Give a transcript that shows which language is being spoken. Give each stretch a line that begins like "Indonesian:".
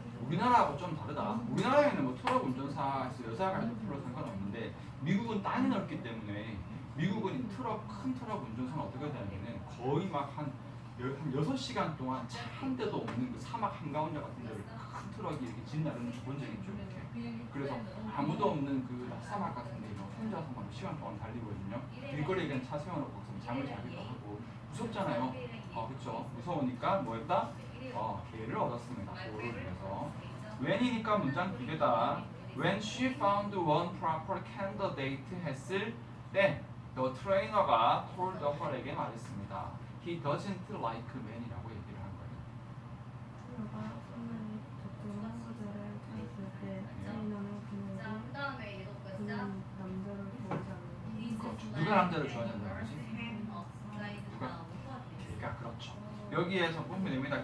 Korean: 우리나라하고 좀 다르다. 우리나라에는 뭐 트럭 운전사에서 여자가 해도 별로 상관없는데 미국은 땅이 넓기 때문에 미국은 큰 트럭 운전사는 어떻게 되냐면은 거의 막 한 6시간 동안 차 한 대도 없는 그 사막 한가운데 같은 데를 큰 트럭이 이렇게 지나르는 게 본 적이 있죠. 이렇게. 그래서 아무도 없는 그 사막 같은 데 혼자서 막 시간 동안 달리거든요. 길거리에 그냥 차 세워놓고 잠을 자기도 하고 무섭잖아요. 그쵸. 무서우니까 뭐였다? 기회를 얻었습니다. 그거를 위해서. when이니까 문장 두 개다.
English: When she found one proper candidate
Korean: 했을 때
English: the trainer가 told her에게 말했습니다. He doesn't like men이라고
Korean: 얘기를 한 거예요. 트로가 선생님이 적절한 후보자를 찾았을 때 트레이너는 그는 남자를 좋아하지 않는다. 누가 남자를 좋아하냐는 거지? 누가? 걔가 그렇죠. 여기에서 보면 됩니다.